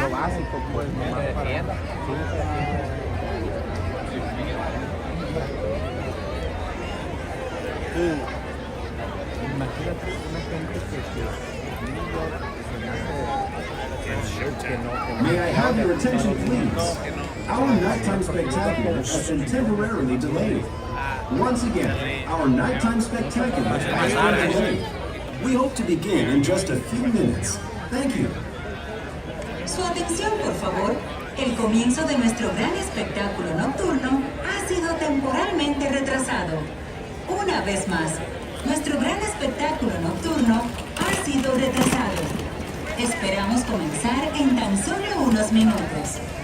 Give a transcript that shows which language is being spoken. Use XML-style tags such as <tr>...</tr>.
<es>lo básico, pues, nomás para... Sí, imagínate una gente que no,</es> <en>May I have your attention, please? Our nighttime spectacular has been temporarily delayed. Once again, our nighttime spectacular has been delayed. We hope to begin in just a few minutes. Thank you.</en> <es>Su atención, por favor. El comienzo de nuestro gran espectáculo nocturno ha sido temporalmente retrasado. Una vez más, nuestro gran espectáculo nocturno ha sido retrasado. Esperamos comenzar en tan solo unos minutos.</es>